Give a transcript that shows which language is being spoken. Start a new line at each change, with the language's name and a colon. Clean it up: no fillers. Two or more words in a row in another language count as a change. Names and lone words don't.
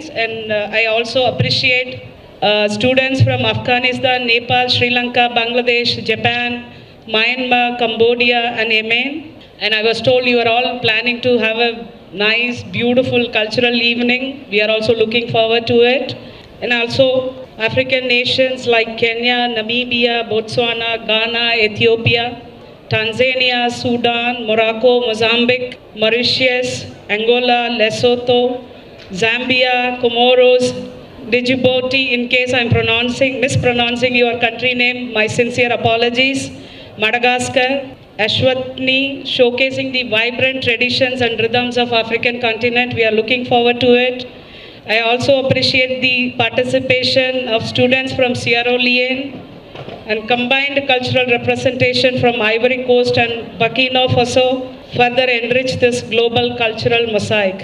English: And I also appreciate students from Afghanistan, Nepal, Sri Lanka, Bangladesh, Japan, Myanmar, Cambodia and Yemen. And I was told you are all planning to have a nice, beautiful cultural evening. We are also looking forward to it. And also African nations like Kenya, Namibia, Botswana, Ghana, Ethiopia, Tanzania, Sudan, Morocco, Mozambique, Mauritius, Angola, Lesotho, Zambia, Comoros, Djibouti, in case I'm mispronouncing your country name, my sincere apologies, Madagascar, Ashwatni, showcasing the vibrant traditions and rhythms of African continent. We are looking forward to it. I also appreciate the participation of students from Sierra Leone and combined cultural representation from Ivory Coast and Burkina Faso further enrich this global cultural mosaic.